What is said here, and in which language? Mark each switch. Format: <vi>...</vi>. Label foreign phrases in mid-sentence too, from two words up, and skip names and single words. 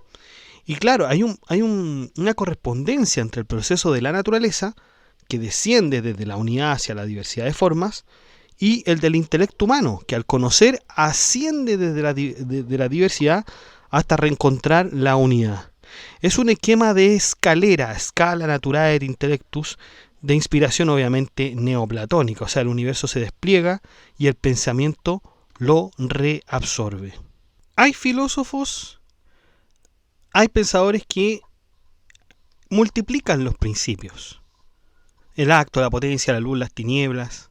<es>Y claro, hay una correspondencia entre el proceso de la naturaleza, que desciende desde la unidad hacia la diversidad de formas, y el del intelecto humano, que al conocer asciende desde la diversidad hasta reencontrar la unidad. Es un esquema de escalera,</es> <la>scala naturae intellectus,</la> <es>de inspiración obviamente neoplatónica, o sea, el universo se despliega y el pensamiento lo reabsorbe. Hay filósofos, hay pensadores que multiplican los principios. El acto, la potencia, la luz, las tinieblas.</es>